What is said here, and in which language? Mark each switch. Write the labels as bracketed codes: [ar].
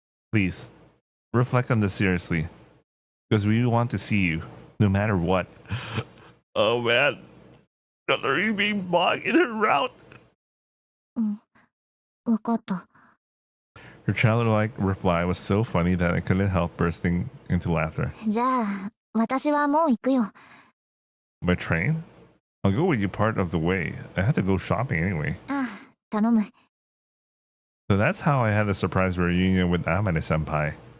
[en] Please, reflect on this seriously. Because we want to see you, no matter what. Oh man. Kotori being blocked in her route. [ja] うん。わかった。 [en] Her childlike reply was so funny that I couldn't help bursting into laughter. [ja] じゃあ、私はもう行くよ。 [en] By train? I'll go with you part of the way. I had to go shopping anyway. [ja] ああ、頼む。 [en] So that's how I had a surprise reunion with Amane Senpai.